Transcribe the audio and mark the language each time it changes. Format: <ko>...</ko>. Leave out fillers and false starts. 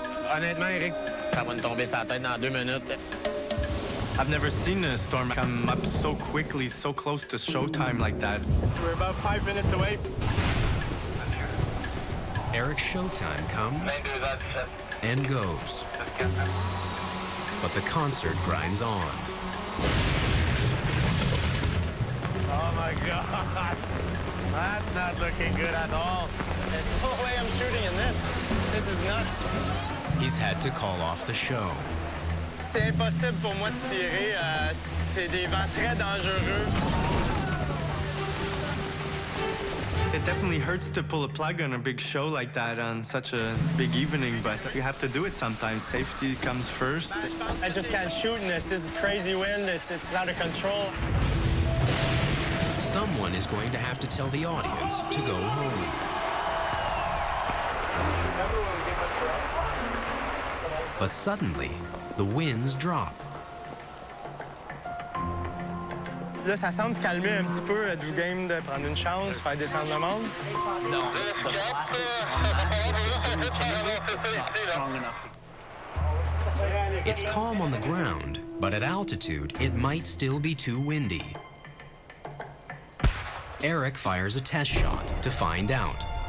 <fr>Honnêtement, Eric, ça va nous tomber sur la tête dans 2 minutes.</fr> <en>I've never seen a storm come up so quickly, so close to showtime like that. We're about 5 minutes away. Eric's showtime comes and goes, but the concert grinds on. Oh my God. That's not looking good at all. There's no way I'm shooting in this. This is nuts. He's had to call off the show.</en> <fr>C'est impossible pour moi de tirer. C'est des vents très dangereux.</fr> <en>It definitely hurts to pull a plug on a big show like that on such a big evening, but you have to do it sometimes. Safety comes first. I just can't shoot in this. This is crazy wind. It's out of control. Someone is going to have to tell the audience to go home. But suddenly, the winds drop.</en> <fr>Là, ça semble se calmer un petit peu. Êtes-vous game de prendre une chance, faire descendre le monde?</fr> <en>No, the blast it's not strong enough to... It's calm on the ground, but at altitude, it might still be too windy. Eric fires a test shot to find out.</en>